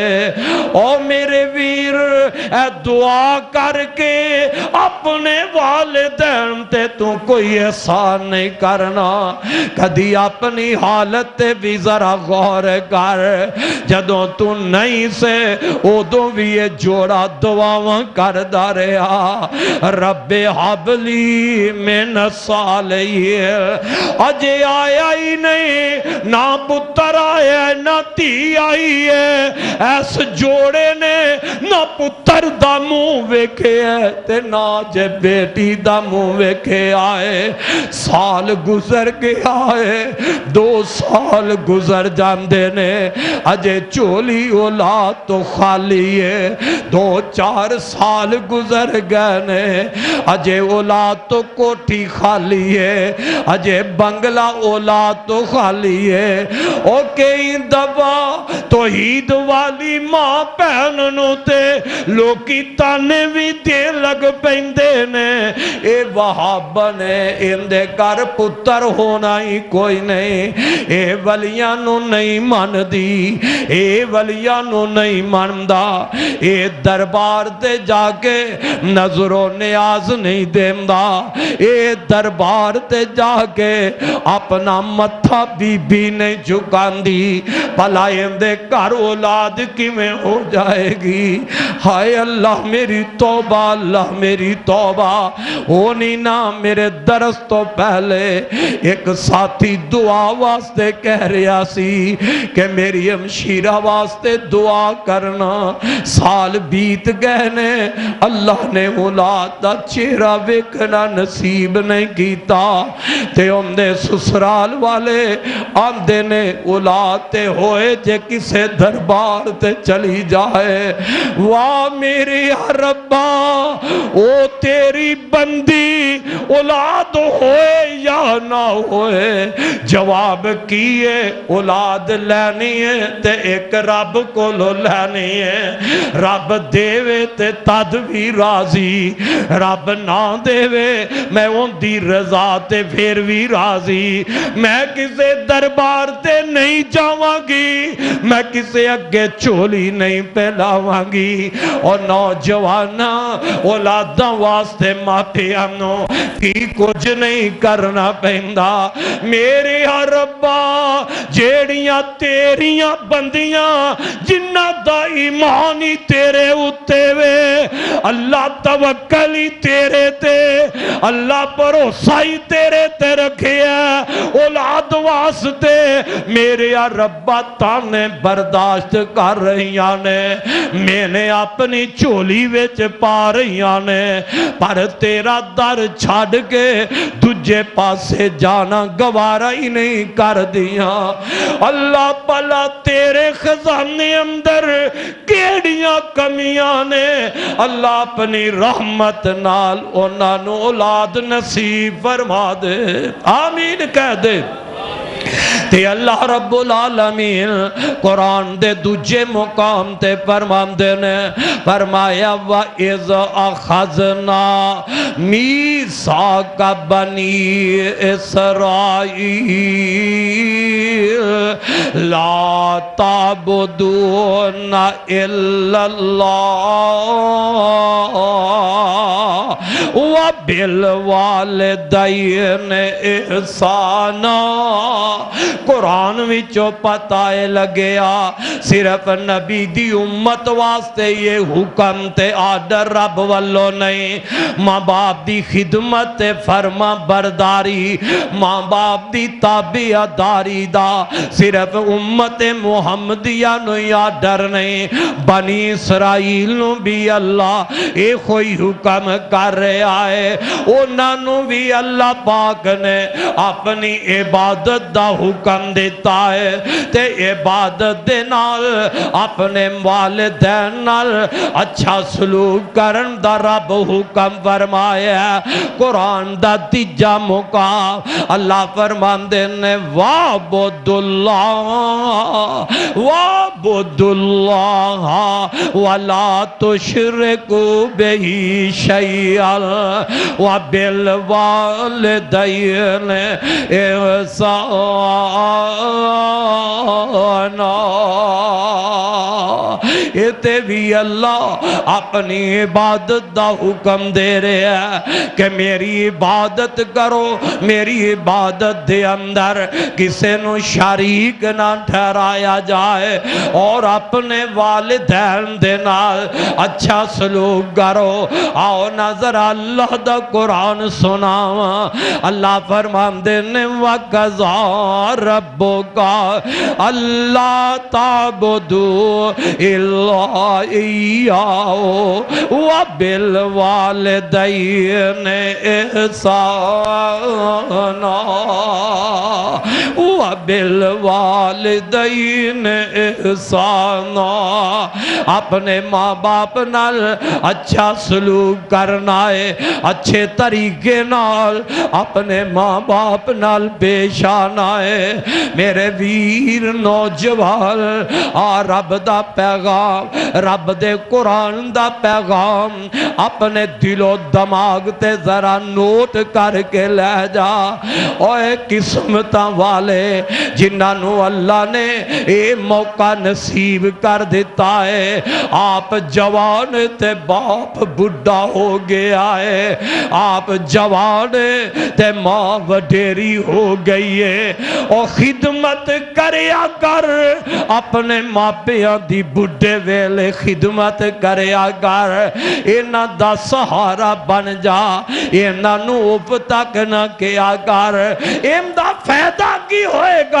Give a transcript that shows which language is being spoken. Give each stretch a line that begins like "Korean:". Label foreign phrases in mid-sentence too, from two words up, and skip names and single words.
Punjabi: او میرے ویر اے دعا کر کے اپنے والدین تے تو کوئی احسان نہیں کرنا، کدی اپنی حالت تے بھی ذرا غور کر، جدوں تو نہیں سے ادوں بھی یہ جوڑا دعاواں کردہ رہا،
Arabic: رب حبلی من الصالحین۔
Punjabi: اجے آیا ہی نہیں، نہ پتر آیا نہ تھی آئی ہے، ایس جوڑے نے نہ پتر دا منہ ویکھے ہے تے نہ جے بیٹی دا منہ ویکھے آئے۔ سال گزر گیا ہے، 2 سال گزر جاندے نے، اجے چولی اولاد تو خالی ہے، 2-4 سال گزر گئے نے، اجے اولاد تو کوٹھی خالی ہے، اجے بنگلہ اولاد تو خالی ہے۔ او کئی دفعہ توحید والی ماں پہننوں تے لوکی تانے بھی دے لگ پیندے نے، اے وہاب نے اندے کر پتر ہونا ہی کوئی نہیں، اے ولیاں نو نہیں مان دی، اے ولیاں نو نہیں مندا، اے دربار تے جا کے نظر و نیاز نہیں دیندا، اے دربار تے جا کے اپنا متھا بی بی نہیں جھکاندی، بھلا اندے گھر اولاد کیویں ہو جائے گی؟ ہائے اللہ میری توبہ، اللہ میری توبہ۔ ہونی نا میرے درس تو پہلے ایک ساتھی دعا واسطے کہہ رہا سی کہ میری ہمشیرہ واسطے دعا کرنا، سال بیت گئے نے اللہ نے اولاد دا چہرہ ویکھنا نصیب نہیں کیتا، تے اندے سسرال والے آندے نے اولاد تے ہوئے جے کسے دربار تے چلی جائے۔ واہ میری ربا، او تیری بندی اولاد ہوئے یا نہ ہوئے، جواب کیے اولاد لینی ہے تے ایک رب کو لو لینی ہے، رب دیوے تے تد بھی راضی، رب نہ دیوے میں ان دی رضا تے پھر بھی راضی۔ میں کسے دربار تے نہیں جاواں گی، میں کسے اگے چولی نہیں پہلاواں گی، اور نوجوانا اولاداں واسطے ماپیانو کی کچھ نہیں کرنا پہندا۔ میرے ربا جیڑیاں تیریاں بندیاں جنہ دا ایمان ہی تیرے اتے وے، اللہ توکل ہی تیرے تے، اللہ بھروسہ ہی تیرے تے رکھے ہے، اولاد واسطے میرے ربا تانے برداشت کر رہیاں نے، میں نے اپنی چولی وچ پا رہیاں نے، پر تیرا در چھاڑ کے تجھے پاسے جانا گوارا ہی نہیں کر دیا۔ اللہ پلا تیرے خزانے اندر کیڑیاں کمیاں نے، اللہ اپنی رحمت نال انہاں نو اولاد نصیب فرما دے، آمین کہہ دے۔ تے اللہ
Arabic: رب العالمین
Punjabi: قرآن دے دوجے مقام تے فرماندے نے، فرمایا
Arabic: وَإِذْ أَخَذْنَا مِيثَاقَ بَنِي إِسْرَائِيلَ لَا تَعْبُدُونَ إِلَّا اللَّهَ وَبِالْوَالِدَيْنِ إِحْسَانًا۔
Punjabi: قرآن وچوں پتہ لگیا صرف نبی دی امت واسطے یہ حکم تے آڈر رب والو نہیں، ماں باپ دی خدمت فرما برداری، ماں باپ دی تابعہ داری دا صرف امت محمدیہ نو آڈر نہیں، بنی اسرائیل نو بھی اللہ اے کوئی حکم کر رہا ہے، انہاں نو بھی اللہ پاک نے اپنی عبادت دا حکم دیتا ہے، تے عبادت دے نال اپنے والدین نال اچھا سلوک کرن دا رب حکم فرمایا ہے۔ قرآن دا تیجا مقام اللہ فرماندے نے
Arabic: وَعْبُدُ اللَّهَ وَلَا تُشْرِكُوا بِهِ شَيْئًا وَبِالْوَالِدَيْنِ إِحْسَانًا۔
Punjabi: اتے بھی اللہ اپنی عبادت دا حکم دے رہے ہیں کہ میری عبادت کرو، میری عبادت دے اندر کسے نو شریک نہ ٹھہرایا جائے، اور اپنے والدین دے نال اچھا سلوک کرو۔ آؤ نظر اللہ دا قرآن سناواں، اللہ فرماندے نے
Arabic: وَقَضَىٰ رَبُّكَ أَلَّا تَعْبُدُوا إِلَّا إِيَّاهُ وَبِالْوَالِدَيْنِ إِحْسَانًا وَبِالْوَالِدَيْنِ إِحْسَانًا۔
Punjabi: اپنے ماں باپ نال اچھا سلوک کرنا ہے، اچھے طریقے نال اپنے ماں باپ نال پیش آنا ہے۔ میرے ویر نوجوان آ رب دا پیغام رب دے قرآن دا پیغام اپنے دل و دماغ تے ذرا نوٹ کر کے لے جا۔ اوے قسمتاں والے جنہاں نو اللہ نے اے موقع نصیب کر دیتا ہے، آپ جوان تے باپ بڑھا ہو گیا ہے، آپ جوان تے ماں وڈیری ہو گئی ہے، اور خدمت کریا کر اپنے ماں پیاں دی بڑھے ویلے خدمت کریا کر، اینا دا سہارا بن جا، اینا نو اوپ تک نہ کیا کر، ایم دا فائدہ کی ہوئے گا۔